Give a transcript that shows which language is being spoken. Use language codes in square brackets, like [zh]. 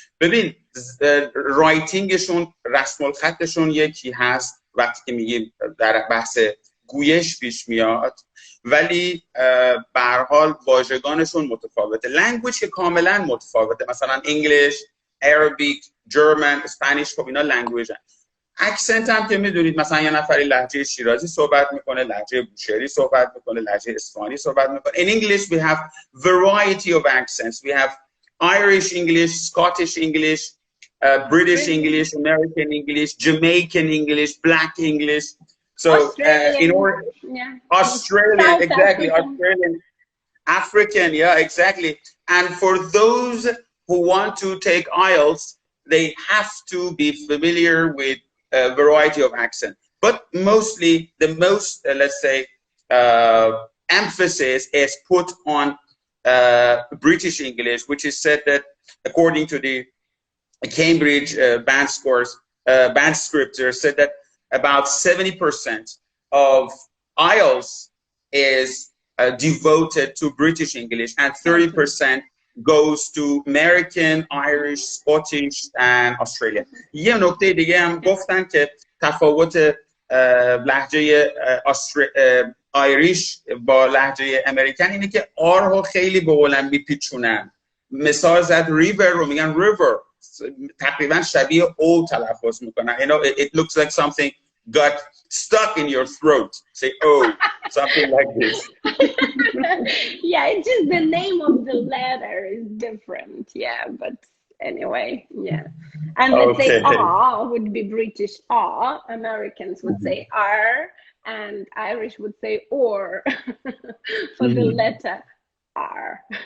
[fa] ببین رایتینگشون، رسم الخطشون یکی هست وقتی که میگیم در بحث گویش پیش میاد، ولی به هر حال واژگانشون متفاوته. لنگویج که کاملا متفاوته، مثلا انگلیش، عربیک، جرمن، اسپانیش، خب اینا لنگویجن. اکسنت هم که میدونید، مثلا یه نفری لهجه شیرازی صحبت میکنه، لهجه بوشهری صحبت میکنه، لهجه اصفهانی صحبت میکنه. [en] In English we have variety of accents. We have Irish English, Scottish English, British English, American English, Jamaican English, Black English. So in order, yeah. Australian, South exactly, African. Australian, African, yeah, exactly. And for those who want to take IELTS, they have to be familiar with a variety of accent. But mostly, the most, let's say, emphasis is put on British English, which is said that according to the Cambridge band scores, band scripters said that about 70% of IELTS is devoted to British English, and 30% goes to American, Irish, Scottish, and Australian. [fa] یه نکته دیگه هم گفتن که تفاوت لهجه آیریش با لهجه امریکن اینه که آر رو خیلی به بلند میپیچونن. مثال زد ریور رو میگن ریور، تقریبا شبیه او تلفظ میکنن. [en] You know, it looks like something got stuck in your throat. Say oh, something like this. Yeah, it's just the name of the letter is different. Yeah, but anyway, yeah. And let's say R would be British R, Americans would say R, and Irish would say or for the letter R.